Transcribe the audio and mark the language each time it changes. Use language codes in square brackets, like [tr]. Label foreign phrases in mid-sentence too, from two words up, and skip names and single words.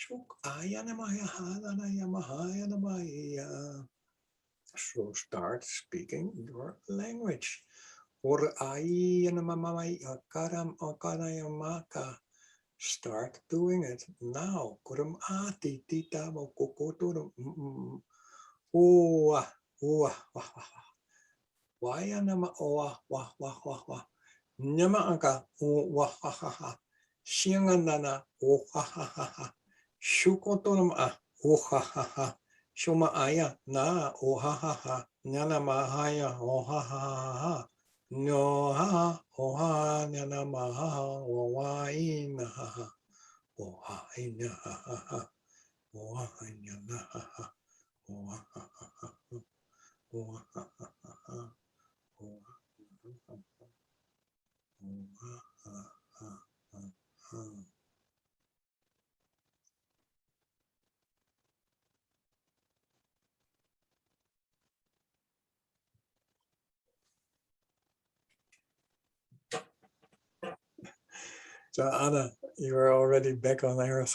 [en] So start speaking your language. Start doing it now. Siangandana, oh ha ha ha ha, Shukotonum ah, oh ha ha ha, Shuma aya na, oh ha ha ha, Nyana mahaya, oh ha ha ha ha, no ha, oh ha, Nyana maha, oh wa in ha ha, oh ha in ha ha ha, oh ha in ha ha, oh ha ha ha, oh ha ha ha, oh ha ha ha. So Anna, you are already back on Earth.